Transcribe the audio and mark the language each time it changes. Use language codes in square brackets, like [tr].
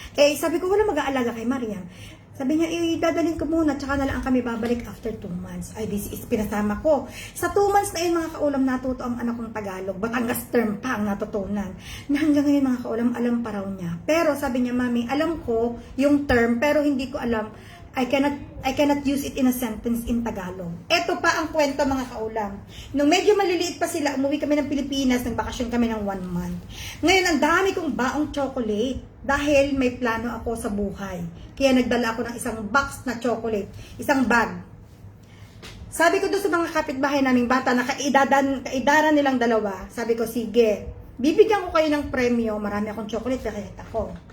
[tl] Eh, sabi ko, wala mag-aalaga kay Mariam. Sabi niya, dadalhin ko muna, tsaka na lang kami babalik [en] after 2 months. [tl] Ay, [en] this is [tl] pinasama ko. Sa 2 months na yun, mga kaulam, natuto ang anak kong Tagalog. Batangas term pa ang natutunan. Na hanggang ngayon, mga kaulam, alam pa raw niya. Pero sabi niya, Mami, alam ko yung term, pero hindi ko alam. [en] I cannot use it in a sentence in Tagalog. [tl] Ito pa ang kwento, mga kaulam. Nung medyo maliliit pa sila, umuwi kami ng Pilipinas, nagbakasyon kami ng 1 month. Ngayon, ang dami kong baong chocolate dahil may plano ako sa buhay. Kaya nagdala ako ng isang box na chocolate, isang bag. Sabi ko doon sa mga kapitbahay naming bata na kaidaran nilang dalawa, sabi ko, sige, bibigyan ko kayo ng premyo, marami akong chocolate, kaya ako.